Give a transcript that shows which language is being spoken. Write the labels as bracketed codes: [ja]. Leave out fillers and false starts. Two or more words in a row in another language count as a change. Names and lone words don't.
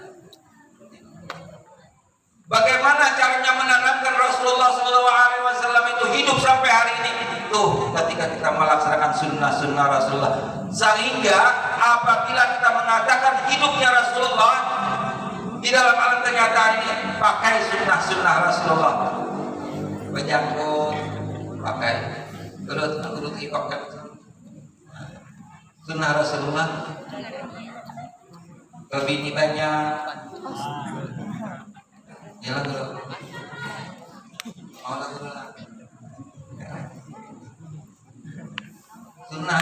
[id] Bagaimana caranya menanamkan Rasulullah SAW itu hidup sampai hari ini? Tuh, ketika kita melaksanakan sunnah-sunnah Rasulullah, sehingga apabila kita mengatakan hidupnya Rasulullah di dalam alam kenyataan ini, pakai sunnah-sunnah Rasulullah. Berjangkut, pakai turut ikut sunnah Rasulullah. Bini banyak. Ya lah, sunnah.